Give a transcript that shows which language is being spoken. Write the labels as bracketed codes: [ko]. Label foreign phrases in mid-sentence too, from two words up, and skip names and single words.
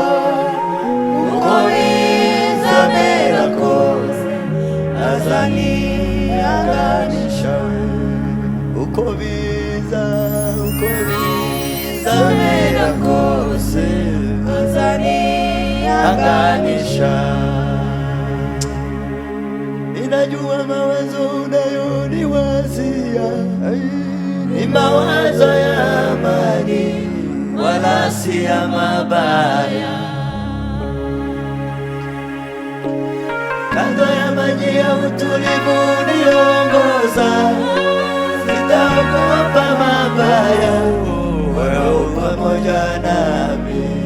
[rn] Uko bizamera kose azanihanganisha we. Uko bizamera kose azanihanganisha. [sw] Ninajua mawazo unayoniwazia ni mawazo ya amani, wala si ya mabaya. Kando ya maji ya utulivu uniongoza, sitaogopa mabaya, wewe u pamoja nami.